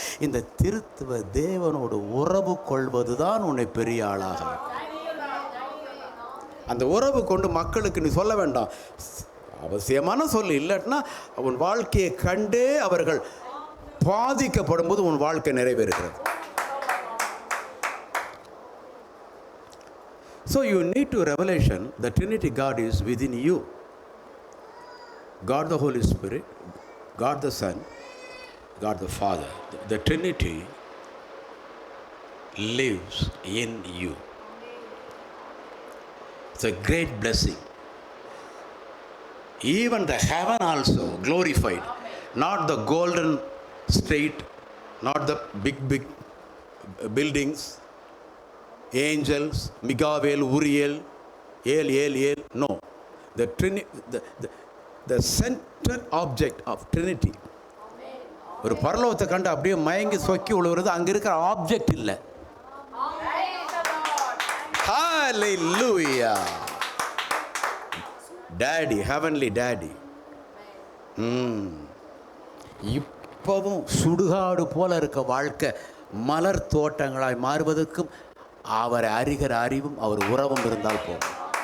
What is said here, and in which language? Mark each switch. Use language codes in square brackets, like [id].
[ta] இந்த திருத்துவ தேவனோடு உறவு கொள்வது தான் உன்னை பெரிய ஆளாக. அந்த உறவு கொண்டு மக்களுக்கு நீ சொல்ல வேண்டாம், அவசியமான சொல்லு. இல்லைன்னா உன் வாழ்க்கையை கண்டே அவர்கள் பாதிக்கப்படும் போது உன் வாழ்க்கை நிறைவேறுகிறது. [en] So you need to revelation, the Trinity God is within you. God the Holy Spirit, God the Son, God the Father. The Trinity lives in you. It's a great blessing. Even the heaven also glorified. Not the golden state, not the big buildings, angels, Miguel, Uriel, El. No. The central object of Trinity. [ta] ஒரு பரலோகத்தை கண்டு அப்படியே மயங்கி சொக்கி விழுகிறது, அங்கே இருக்கிற object இல்லை. [en] Hallelujah. Daddy, heavenly daddy. [ta] இப்பவும் சுடுகாடு போல இருக்க வாழ்க்கை மலர் தோட்டங்களாய் மாறுவதற்கும் அவரை அறிகிற அறிவும் அவர் உறவும் இருந்தால் போகும்.